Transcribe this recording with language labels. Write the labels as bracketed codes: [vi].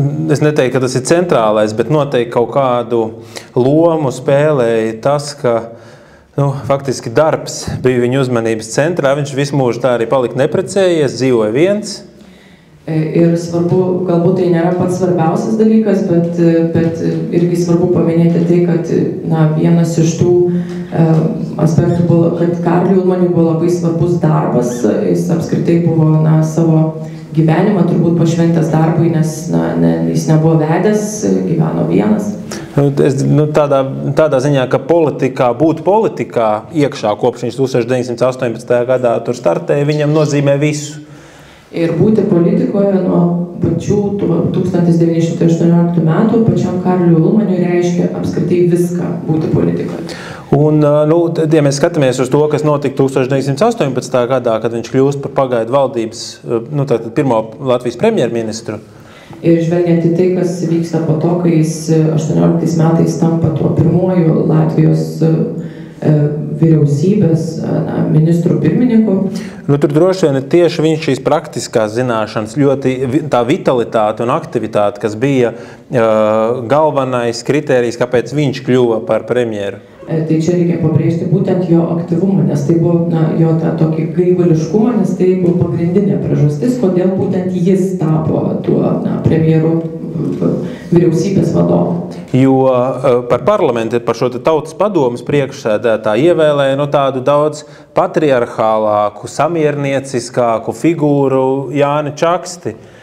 [lv] Es neteiktu, ka tas ir centrālais, bet noteikti kaut kādu lomu spēlēja tas, ka faktiski darbs bija viņa uzmanības centrā. Viņš visu mūžu tā arī palika neprecējies, dzīvoja viens. [lt] Ir svarbu, galbūt tai nėra pats svarbiausias dalykas, bet irgi svarbu paminėti tai, kad vienas iš tų aspektų buvo, kad Karliui Ulmaniui buvo labai svarbus darbas. Jis apskritai buvo savo gyvenimą turbūt pašventęs darbui, nes jis nebuvo vedęs, gyveno vienas. [lv] Tādā ziņā, ka būt politikā iekšā kopš viņš 1918. gadā tur startēja, viņam nozīmē visu. [lt] Ir būti politikoje nuo pačių 1918 metų pačiam Karliui Ulmaniui reiškia apskritai viską būti politikoje. [lv] Un, ja mēs skatāmies uz to, kas notika 1918. gadā, kad viņš kļūst par pagaidu valdības, pirmo Latvijas premjerministru. [lt] Ir žvelgiant į tai, kas vyksta po to, kai jis 18 metais tampa tuo pirmuoju Latvijos vyriausybės ministru pirmininku. [lv] Tur droši vien tieši viņš šīs praktiskās zināšanas, ļoti tā vitalitāte un aktivitāte, kas bija galvenais kritērijs, kāpēc viņš kļuva par premjeru. [lt] Tai čia reikia pabrėžti būtent jo aktyvumą, nes tai buvo jo tą tokį gaivališkumą, nes tai buvo pagrindinė priežastis, kodėl būtent jis tapo tuo premjeru vyriausybės vadovu. [lv] Jo par parlamentu, par šo tautas padomes priekšsēdētāju ievēlēja tādu daudz patriarchālāku, samiernieciskāku figūru Jāni Čaksti.